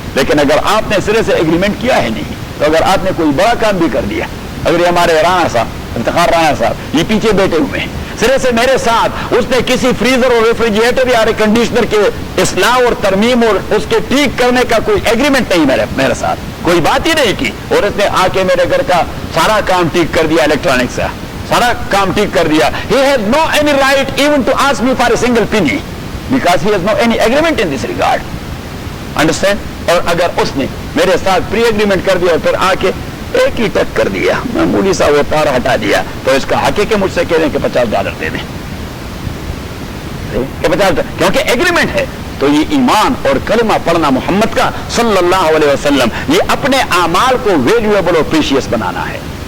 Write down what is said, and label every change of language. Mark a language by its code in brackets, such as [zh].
[ur] لیکن اگر آپ نے سرے سے ایگریمنٹ کیا ہے نہیں تو اگر آپ نے کوئی بڑا کام بھی کر دیا, اگر یہ ہمارے رانا صاحب افتخار رانا صاحب یہ پیچھے بیٹھے ہوئے ہیں, سرے سے میرے ساتھ اس نے کسی فریزر اور ریفریجریٹر یا ایئر کنڈیشنر کے اصلاح اور ترمیم اور اس کے ٹھیک کرنے کا کوئی ایگریمنٹ نہیں میرے ساتھ, کوئی بات ہی نہیں کی, اور اس نے آ کے میرے گھر کا سارا کام ٹھیک کر دیا, الیکٹرانکس کا سارا کام ٹھیک کر دیا. [en] He has no any right even to ask me for a single penny because he has no any agreement in this regard. Understand? [ur] اور اگر اس نے میرے ساتھ پری ایگریمنٹ کر دیا اور پھر آ کے ایک ہی ٹک کر دیا, معمولی سا وہ تار ہٹا دیا, تو اس کا حق ہے کہ مجھ سے کہہ دیں کہ $50 دے دیں کہ 50, کیونکہ ایگریمنٹ ہے. تو یہ ایمان اور کلمہ پڑھنا محمد کا صلی اللہ علیہ وسلم, یہ اپنے اعمال کو ویلیوبل اور پریشیس بنانا ہے.